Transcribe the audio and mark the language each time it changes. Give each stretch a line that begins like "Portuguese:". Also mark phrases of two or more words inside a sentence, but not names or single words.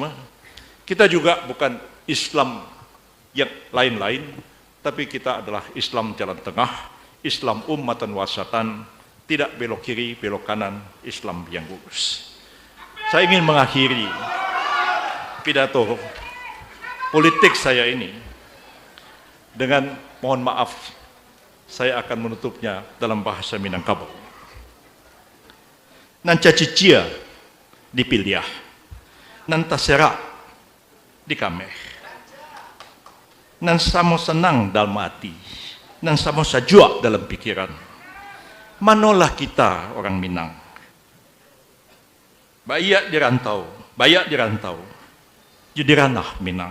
Indonesian: Kita juga bukan Islam yang lain-lain, tapi kita adalah Islam jalan tengah, Islam
Arabic: ummatan wasatan,
Indonesian: tidak belok kiri, belok kanan, Islam yang lurus. Saya ingin mengakhiri pidato politik saya ini dengan mohon maaf, saya akan menutupnya dalam bahasa Minangkabau.
Minangkabau: Nan cacicia dipilih, nan tasera di kameh, nan samo senang dalam hati, nan samo sajua dalam pikiran. Manolah kita orang Minang, banyak dirantau, jadi ranah Minang.